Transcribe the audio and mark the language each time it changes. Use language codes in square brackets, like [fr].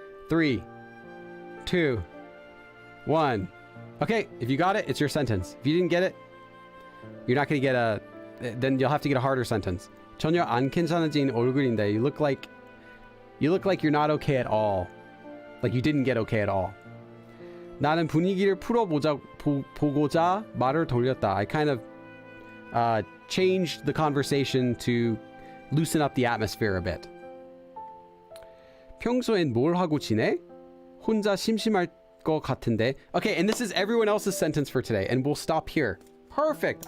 [en] 3, 2, 1. Okay, if you got it, it's your sentence. If you didn't get it, you're not gonna get then you'll have to get a harder sentence. [ko] 전혀 안 괜찮아진 얼굴인데. [en] You look like you're not okay at all. Like you didn't get okay at all. [ko] 나는 분위기를 보고자 말을 돌렸다. [en] I kind of changed the conversation to loosen up the atmosphere a bit. [ko] 평소엔 뭘 하고 지내? 혼자 심심할 것 같은데. [en] Okay, and this is everyone else's sentence for today, and we'll stop here. Perfect.